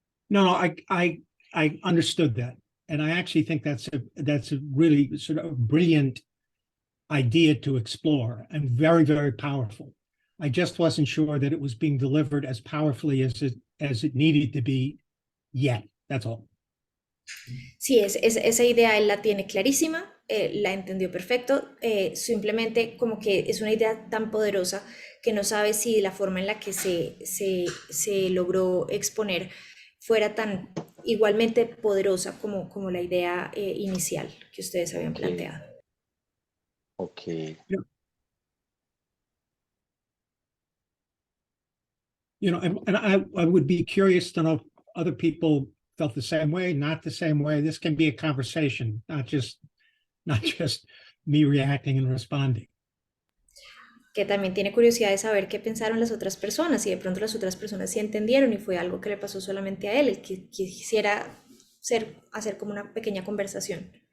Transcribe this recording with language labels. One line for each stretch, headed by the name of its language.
English: No, I understood that. And I actually think that's a really sort of brilliant idea to explore and very, very powerful. I just wasn't sure that it was being delivered as powerfully as it needed to be yet. That's all.
Spanish: Sí, esa idea él la tiene clarísima, la entendió perfecto, simplemente como que es una idea tan poderosa que no sabe si la forma en la que se logró exponer fuera tan igualmente poderosa como la idea inicial que ustedes habían planteado.
English: Okay. You know, and I would be curious to know if other people felt the same way, not the same way. This can be a conversation, not just me reacting and responding.
Spanish: Que también tiene curiosidad de saber qué pensaron las otras personas, y de pronto las otras personas sí entendieron y fue algo que le pasó solamente a él, el que quisiera hacer como una pequeña conversación.